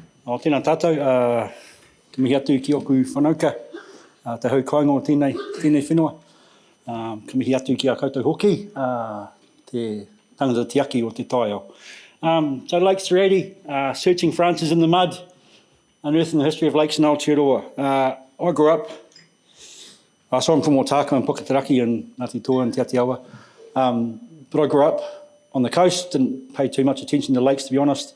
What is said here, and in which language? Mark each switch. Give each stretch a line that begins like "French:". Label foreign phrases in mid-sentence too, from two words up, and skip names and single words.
Māori: tēnā tātou, ka mihi atu ki oku whanauka, te hau kaingo o tēnei whenua. Ka mihi atu ki a koutou hoki, te tangata tiaki o te taiao.
English: So Lakes 380, searching for answers in the mud, unearthing the history of lakes in Aotearoa. I grew up, so I'm from Ōtākā and Puketeraki and Ngāti Toa and Te Aotearoa. But I grew up on the coast, didn't pay too much attention to lakes, to be honest.